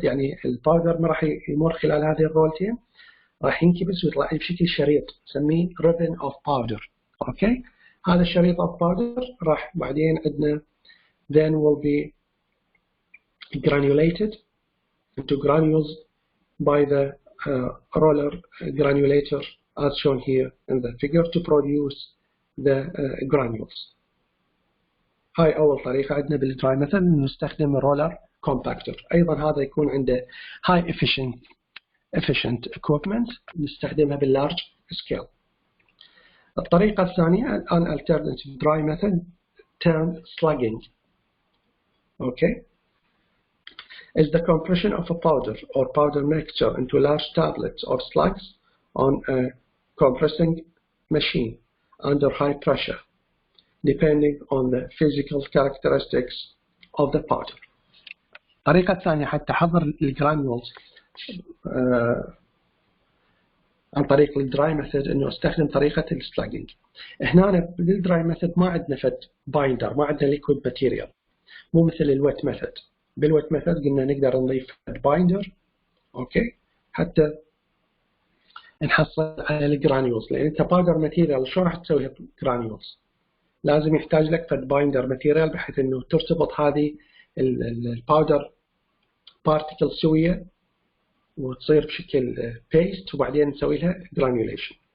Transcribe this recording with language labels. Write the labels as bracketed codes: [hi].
[ar] يعني الباودر ما راح يمر خلال هذه الرولتين، راح ينكبس ويطلع بشكل شريط نسميه [en] ribbon of powder. Okay, [ar] هذا الشريط [en] of powder [ar] راح بعدين عندنا [en] then will be granulated into granules by the roller granulator as shown here in the figure to produce the granules. [ar] هاي أول طريقة عندنا بالدراي ميثود نستخدم الرولر كومباكتور. أيضا هذا يكون عنده [en] high efficient equipment [ar] نستخدمها باللارج scale. الطريقة الثانية [en] an alternative dry method termed slugging. Okay, is the compression of a powder or powder mixture into large tablets or slugs on a compressing machine under high pressure, depending on the physical characteristics of the powder. [ar] الطريقة الثانية حتى أحضر الجرانيولز عن طريق الدراي ميثود إنه أستخدم طريقة السلاجنج. هنا بالدراي ميثود ما عندنا فد بايندر، ما عندنا ليكويد ماتيريال، مو مثل الويت ميثود. بالويت ميثود قلنا نقدر نضيف بايندر أوكي حتى نحصل على الجرانيولز، لأن أنت باودر ماتيريال شلون راح تسوي جرانيولز؟ لازم يحتاج لك فد بايندر ماتيريال بحيث إنه ترتبط هذه الباودر بارتيكل سوية وتصير بشكل بيست وبعدين نسوي لها جرانيوليشن.